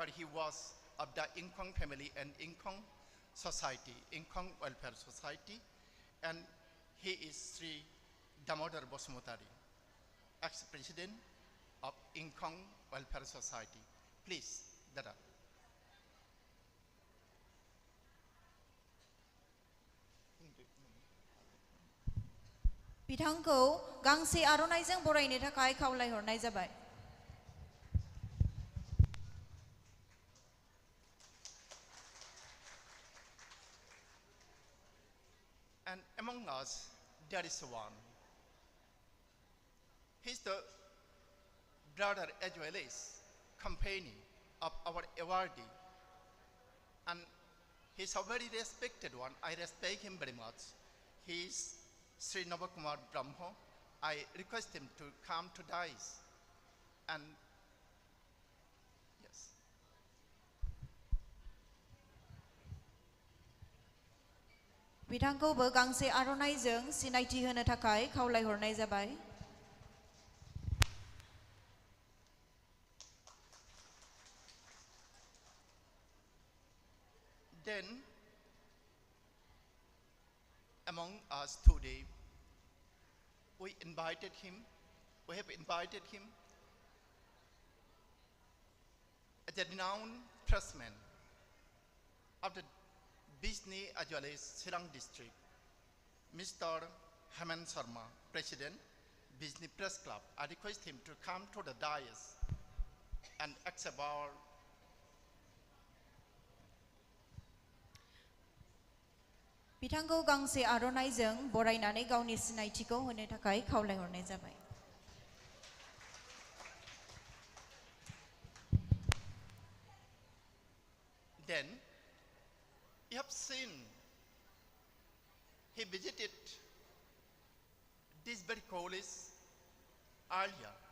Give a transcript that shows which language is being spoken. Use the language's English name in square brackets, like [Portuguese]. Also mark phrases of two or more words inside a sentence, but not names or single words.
[English] He was of the Inkong family and Inkong Society, Inkong Welfare Society, and he is Sri Damodar Bosumotari, ex-president of Inkong Welfare Society. Please, Dada. [Bodo] बिथांखौ गांसे आर'नाइजों बरायनो थाखाय खावलायहरनाय जाबाय [English] And among us, there is one. He's the brother as well as companion of our awardee. And he's a very respected one. I respect him very much. He's Sri Navakumar Brahmo. I request him to come to dais. And yes. [Bodo] बिथांखौबो गांसे आर'नाइजों सिनायथि होनो थाखाय खावलायहरनाय जाबाय [English] Then, among us today, we have invited him as a renowned pressman of the Bisni as well as Sirang district, Mr. Hemant Sharma, President, Bisni Press Club. I request him to come to the dais and accept our [Bodo] बिथांखौ गांसे आर'नाइजों बरायनानै गावनि सिनायथिखौ होनो थाखाय खावलायहरनाय जाबाय [English] Then, you have seen, he visited this very college earlier.